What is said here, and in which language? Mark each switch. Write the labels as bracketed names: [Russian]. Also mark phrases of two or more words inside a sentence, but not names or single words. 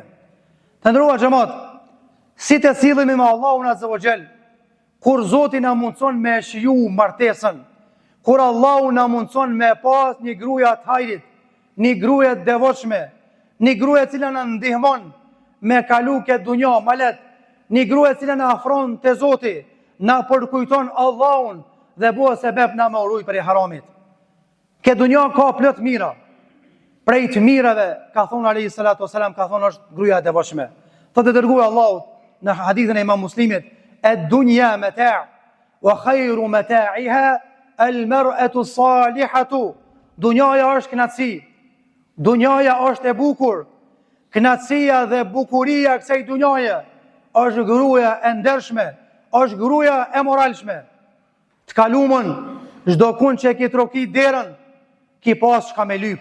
[Albanian] Të nderuar xhamat, si të sillemi me Allahun [Arabic] عز وجل, [Albanian] kur Zoti na mundson me shiju martesën, kur Allahu na mundson me pas një gruaja të hajrit, një gruaja të devotshme, një gruaja e cila na ndihmon me kalu këtë dunjë më lehtë, një gruaja e cila na afron te Zoti, na përkujton Allahun dhe bëhet sebeb na me uruj për I haramit. Këtë dunjë ka plot mira. Prej të mirave, ka thonë [Arabic] عليه الصلاة والسلام, [Albanian] ka thonë është gruaja e devotshme. Thotë dërguar Allahut në hadithin e Imam Muslimit, [Arabic] الدنيا متاع وخير متاعها المرأة الصالحة. [Albanian] Dunjaja është kënaqësi. Dunjaja është e bukur. Kënaqësia dhe bukuria e kësaj dunjaje është gruaja e ndershme, është gruaja e moralshme. Të kalumën, çdo kund që ki trokit derën, ki pas shka me lyp.